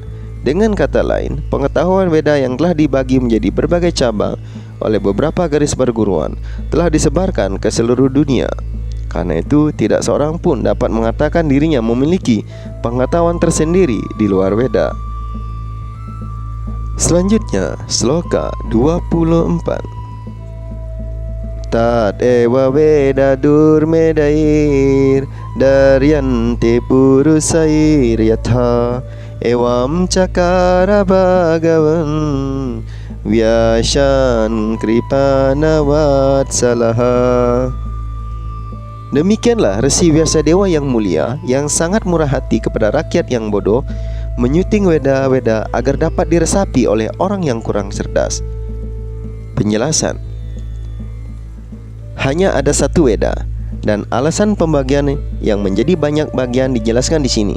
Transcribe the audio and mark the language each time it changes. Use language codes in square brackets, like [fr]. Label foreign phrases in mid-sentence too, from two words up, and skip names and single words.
[id] Dengan kata lain, pengetahuan Weda yang telah dibagi menjadi berbagai cabang oleh beberapa garis perguruan telah disebarkan ke seluruh dunia. Karena itu, tidak seorang pun dapat mengatakan dirinya memiliki pengetahuan tersendiri di luar Weda. Selanjutnya, sloka 24. [sa] Tat ewa Weda durmedair daryante purusair yatha Ewam cakara bhagavan vyashan kripana vatsalaha. [id] Demikianlah Resi Vyasadewa yang mulia, yang sangat murah hati kepada rakyat yang bodoh, menyuting weda-weda agar dapat diresapi oleh orang yang kurang cerdas. Penjelasan, hanya ada satu weda, dan alasan pembagian yang menjadi banyak bagian dijelaskan di sini.